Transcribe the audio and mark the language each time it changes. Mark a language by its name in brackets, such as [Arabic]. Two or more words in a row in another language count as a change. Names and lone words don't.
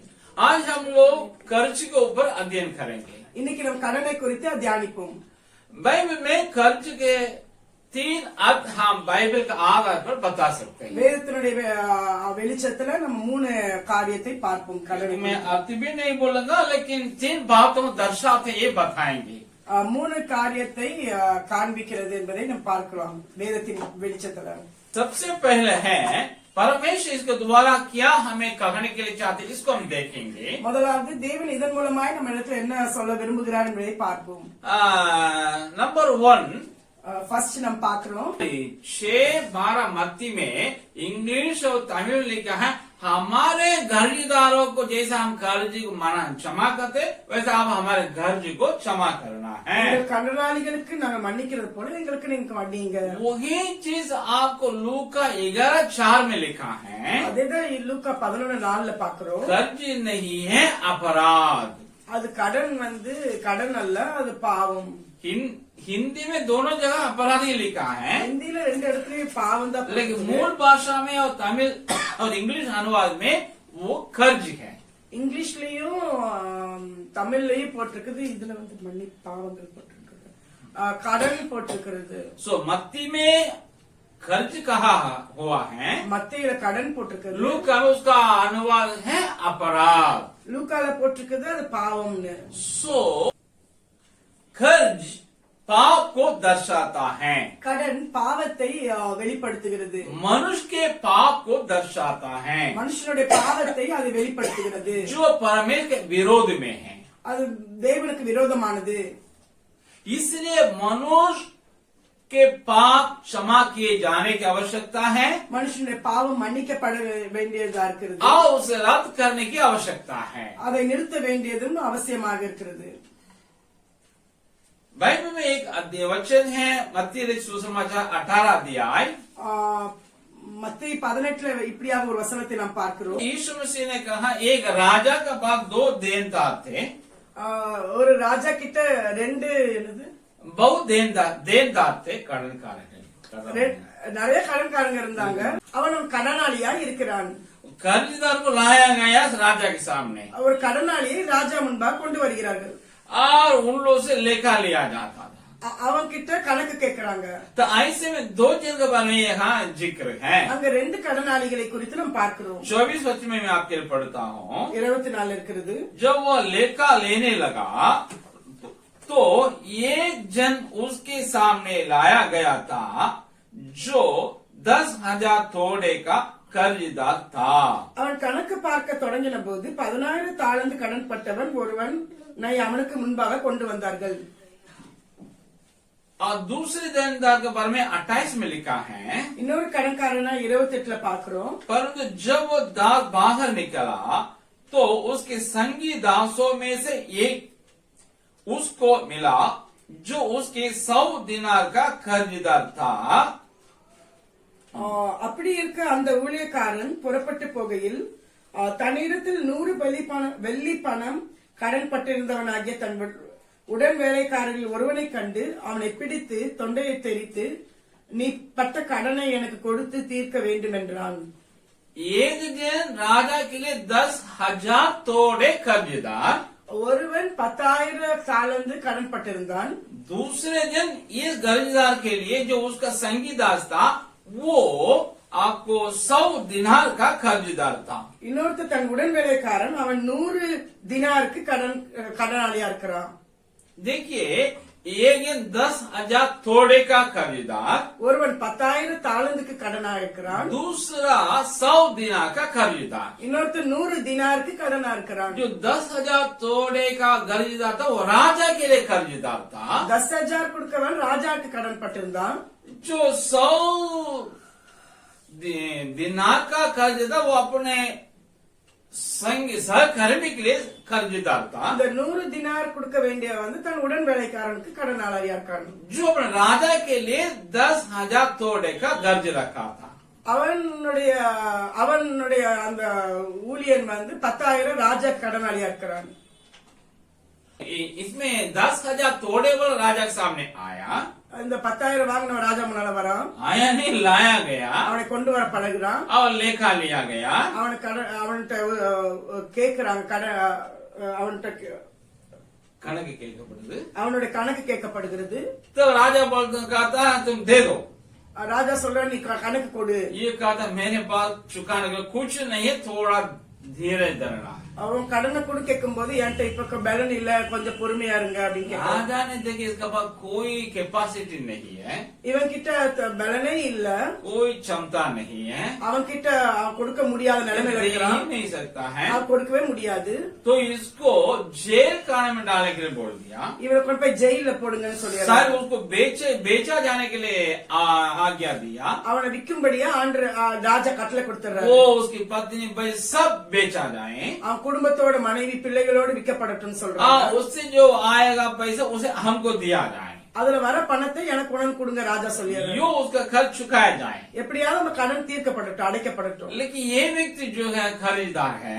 [Hindi] आज हम लोग कर्ज के ऊपर अध्ययन करेंगे। [Tamil] இன்னைக்கு நம்ம கடனை குறித்து தியானிப்போம். [Hindi] बाइबल में कर्ज के 3 अर्थ हम बाइबल के आधार पर बता सकते हैं। [Tamil] வேதத்தினுடைய வெளிச்சத்துல நம்ம 3 காரியத்தை பார்ப்போம். கடனை [Hindi] मैं अर्थ भी नहीं बोलूंगा, लेकिन 3 बातों दर्शाते ये बताएंगे। [Tamil] 3 காரியத்தை காண்பிக்கிறது என்பதை நாம் பார்க்கலாம் வேதத்தின் வெளிச்சத்துல. [Hindi] सबसे पहले है परमेश्वर इसके द्वारा क्या हमें कहने के लिए चाहते, इसको हम देखेंगे। [Tamil] முதலாவது தேவன் இதன் மூலமாய் நம்ம இடத்துல என்ன சொல்ல விரும்புகிறார் என்பதை பார்ப்போம். [Hindi] नंबर 1 फर्स्ट हम பார்க்கிறோம் 6:12 मत्ती में इंग्लिश और तमिल लिखा है, हमारे कर्जदारों को जैसा हम कर्ज को मना क्षमा करते वैसा आप हमारे कर्ज को क्षमा करना है। [Tamil] கடனாளிகளுக்கு நாங்க மன்னிக்கிறது போல எங்களுக்கு நீங்க மன்னிங்க. [Hindi] वही चीज आपको लूका 11:4 में लिखा है। [Tamil] அதேதான் லூக்கா 11:4ல பார்க்கிறோம். [Hindi] कर्ज नहीं है अपराध। [Tamil] அது கடன் கடன் அல்ல, அது பாவம். [Hindi] हिंदी में दोनों जगह अपराध ही लिखा है, हिंदी में [Tamil] 2 இடத்துலயும் பாவம் தான். [Hindi] लेकिन मूल भाषा में और तमिल और इंग्लिश अनुवाद में वो कर्ज है। [Tamil] இங்கிலீஷ்லயும் தமிழ்லயும் போட்டிருக்குது, இதுல மன்னி பாவங்கள் போட்டிருக்குது, கடன் போட்டிருக்கிறது. [Hindi] सो मत्ती में कर्ज कहा हुआ है, [Tamil] மத்தேயுல கடன் போட்டிருக்கிறது. [Hindi] लूका में उसका अनुवाद है अपराध। [Tamil] லூக்கால போட்டிருக்குது அது பாவம்னு. [Hindi] सो कर्ज पाप को दर्शाता है, [Tamil] கடன் பாவத்தை வெளிப்படுத்துகிறது. [Hindi] मनुष्य के पाप को दर्शाता है, [Tamil] மனுஷனுடைய பாவத்தை அது வெளிப்படுத்துகிறது, [Hindi] जो परमेश्वर के विरोध में है। [Tamil] அது தேவனுக்கு விரோதமானது. [Hindi] इसलिए मनुष्य के पाप क्षमा किए जाने की आवश्यकता है [Tamil] மனுஷனுடைய பாவம் மன்னிக்கப்பட வேண்டியதா இருக்கிறது, [Hindi] और उसे रद्द करने की आवश्यकता है। [Tamil] அதை நிறுத்த வேண்டியதும் அவசியமாக இருக்கிறது. [Hindi] बाइबल में एक वचन है मत्ती सुसमाचार 18 अध्याय, [Tamil] மத்தேயு 18ல இப்படியாக ஒரு வசனத்தை நாம் பார்க்கிறோம். [Hindi] यीशु मसीह ने कहा, एक राजा का पास 2 देनदार थे। [Tamil] ஒரு ராஜா கிட்ட 2 என்னது [Hindi] बहुत देनदार थे, [Tamil] கடன்காரர்கள் நிறைய கடன்காரங்க இருந்தாங்க. அவன் கடனாளியா இருக்கிறான். [Hindi] कर्जदार को लाया गया राजा के सामने [Tamil] ஒரு கடனாளியை ராஜா முன்பாக கொண்டு வருகிறார்கள். [Hindi] और उन लोगों से लेखा लिया जाता था। [Tamil] அவன் கிட்ட கணக்கு கேட்கறாங்க. [Hindi] तो ऐसे में 2 जन के बारे में यहाँ जिक्र है। [Tamil] அங்க 2 கடனாளிகளை குறித்து நாம் பார்க்கிறோம். [Hindi] 24 वचन में मैं आपके लिए पढ़ता हूँ। [Tamil] 24 இருக்கிறது. [Hindi] जब वो लेखा लेने लगा तो एक जन उसके सामने लाया गया था जो 10,000 तोड़े का कर्जदार था। [Tamil] அவன் கணக்கு பார்க்க தொடங்கின போது 10,000 தாலந்து கடன் பட்டவன் ஒருவன் அவனுக்கு முன்பாக கொண்டு வந்தார்கள். [Hindi] और दूसरे देनदार के बारे में 28 में लिखा है, [Tamil] இன்னொரு கடன்காரனா 28ல பார்க்கிறோம். [Hindi] परंतु जब वो दास बाहर निकला तो उसके संगी दासों में से एक उसको मिला जो उसके 100 दिनार का कर्जदार था। [Tamil] அப்படி இருக்க அந்த ஊழியக்காரன் புறப்பட்டு போகையில் தன்னிடத்தில் 100 வெள்ளி பணம் கடன் பட்டிருந்தவனாகிய தன் உடன் வேலைக்காரரில் ஒருவனை கண்டு அவனை பிடித்து தொண்டையை தெரித்து, நீ பட்ட கடனை எனக்கு கொடுத்து தீர்க்க வேண்டும் என்றான். [Hindi] एक जन राजा के लिए 10,000 तोड़े कर्जदार, [Tamil] ஒருவன் 10,000 தாலந்து கடன் பட்டிருந்தான். [Hindi] दूसरे जन इस कर्जदार के लिए जो उसका संगी दास था वो आपको 100 दिनार का कर्जदार था। [Tamil] இன்னொருத்த தன் உடன் வேலைக்காரன் அவன் 100 दिनाருக்கு கடனாளியா இருக்கிறான். [Hindi] देखिए, एक 10,000 तोड़े का कर्जदार, [Tamil] ஒருவன் 10,000 தாலந்துக்கு கடனா இருக்கிறான். [Hindi] दूसरा 100 दिनार का कर्जदार। [Tamil] இன்னொருத்த 100 दिनाருக்கு கடனா இருக்கிறான். [Hindi] जो 10,000 तोड़े का कर्जदार था वो राजा के लिए कर्जदार था। [Tamil] 10,000 கொடுக்கவன் ராஜாக்கு கடன் பட்டிருந்தான். [Hindi] जो 100 दिनार का कर्जदार वो अपने सहकर्मी के लिए कर्जदार था। [Tamil] இந்த 100 दिनार கொடுக்க வேண்டிய தன் உடன் வேலைக்காரனுக்கு கடனாளியா இருக்கான். [Hindi] जो अपने राजा के लिए 10,000 तोड़े का कर्ज रखा था। [Tamil] அவனுடைய அந்த ஊழியன் 10,000 ராஜா கடனாளியா இருக்கிறான். [Hindi] इसमें 10,000 तोड़े वाला राजा के सामने आया। [Tamil] இந்த 10,000 வாங்கின ராஜா முன்னால வரான். [Hindi] आया नहीं, लाया गया [Tamil] அவனை கொண்டு வர பழகுறான். [Hindi] और लेखा लिया गया. [Tamil] அவன்கிட்ட கேக்குறாங்க, அவன்கிட்ட கணக்கு கேட்கப்படுது. அவனுடைய கணக்கு கேட்கப்படுகிறது. [Hindi] तो राजा बोलता कहता तुम दे दो. [Tamil] ராஜா சொல்ற நீ கணக்கு கொடு. [Hindi] ये कहता मेरे पास चुकाने का कुछ नहीं है, थोड़ा धीरे धरना. [Tamil] அவன் கடனை கூட கேட்கும் போது என்கிட்ட இப்ப பலன் இல்ல, கொஞ்சம் பொறுமையா இருங்க அப்படின்னு [Hindi] राजा ने देखिए इसका पास कोई कैपेसिटी नहीं है, [Tamil] இவன் கிட்ட பலனே இல்ல, [Hindi] कोई क्षमता नहीं है, [Tamil] அவன் கிட்ட கொடுக்க முடியாத நிலைமையில [Hindi] दे ही [Tamil] இருக்கிறான். [Hindi] नहीं सकता है. [Tamil] அவன் கொடுக்கவே முடியாது. [Hindi] तो इसको जेल खाने में डालने के लिए बोल दिया. [Tamil] இவனை கொண்டு போய் ஜெயில போடுங்கன்னு சொல்லி [Hindi] सर उसको बेचा जाने के लिए आज्ञा दिया. [Tamil] அவனை விற்கும்படியா ராஜா கட்டளை கொடுத்துறாரு. [Hindi] वो उसकी पत्नी भाई सब बेचा जाए. [Tamil] அவன் குடும்பத்தோட மனைவி பிள்ளைகளோடு விற்கப்படட்டும் சொல்றான். [Hindi] उससे जो आएगा पैसा उसे हमको दिया जाए. [Tamil] அதுல வர பணத்தை எனக்கு உடனே கொடுங்க ராஜா சொல்லிடுறாரு. [Hindi] यो उसका खर्च चुकाया जाए. [Tamil] எப்படியாவது அந்த கடன் தீர்க்கப்படட்டும், அடைக்கப்படட்டும். [Hindi] लेकिन ये व्यक्ति जो है खरीदार है,